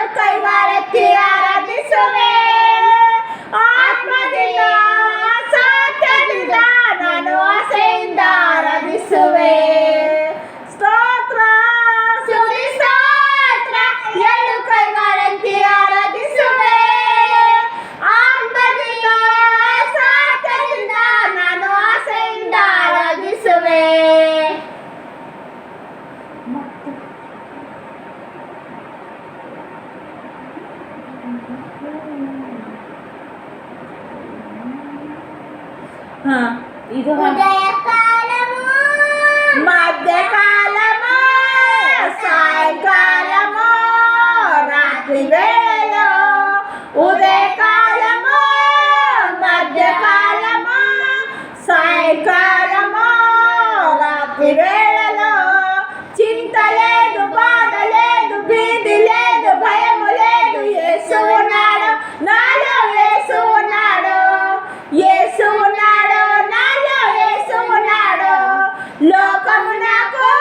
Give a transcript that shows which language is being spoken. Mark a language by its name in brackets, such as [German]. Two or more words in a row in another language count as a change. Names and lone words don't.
[Kannada] ಕೈಗಳೆತ್ತಿ ಆರಾಧಿಸುವೆ ಆತ್ಮದಿಂದ ಸತ್ಯದಿಂದ ನಾನು ಆಸೆಯಿಂದ ಆರಾಧಿಸುವೆ ಸ್ತೋತ್ರ ಸ್ತುತಿ ಸ್ತೋತ್ರ ಎರಡು ಕೈಗಳೆತ್ತಿ ಆರಾಧಿಸುವೆ ಆತ್ಮದಿಂದ ಸತ್ಯದಿಂದ ನಾನು ಆಸೆಯಿಂದ ಆರಾಧಿಸುವೆ [Telugu] ಇದು ఉదయకాలము మధ్యకాలము సాయంకాలము రాత్రి వేళలో ఉదయకాలము మధ్యకాలము సాయంకాలము రాత్రి వేళలో చింత లేదు బాధ లేదు భీతి లేదు భయము లేదు యేసు ఉన్నాడు నాలో యేసు ఉన్నాడు యేసు ఉన్నాడు నాలో యేసు ఉన్నాడు లోకము నాకు